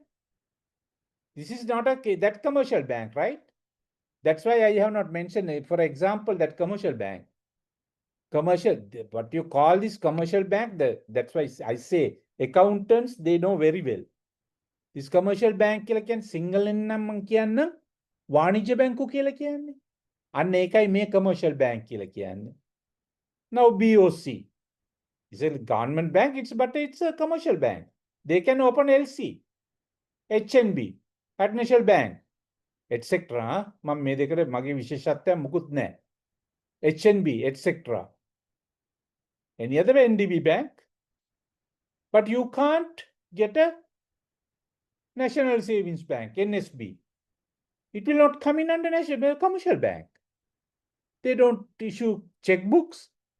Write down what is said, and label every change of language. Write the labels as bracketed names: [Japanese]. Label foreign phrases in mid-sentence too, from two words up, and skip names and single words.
[English] This is not that commercial bank, right? That's why I have not mentioned it. For example, that commercial bank. What you call this commercial bank, that's why I say accountants, they know very well. This commercial bank [Sinhala] කියලා කියන්නේ සිංහලෙන් නම් මම කියන්න වාණිජ්‍ය බැංකු කියලා කියන්නේ. අන්න ඒකයි මේ [English] commercial bank [Sinhala] කියලා කියන්නේ. [English] Now BOC is a government bank, but it's a commercial bank. They can open LC, HNB, National Bank, etc. [Sinhala] මම මේ දෙකට මගේ විශේෂත්වයක් මුකුත් නැහැ. [English] HNB, etc. Any other NDB bank, but you can't get a National Savings Bank, NSB. It will not come in under National Commercial Bank. They don't issue checkbooks.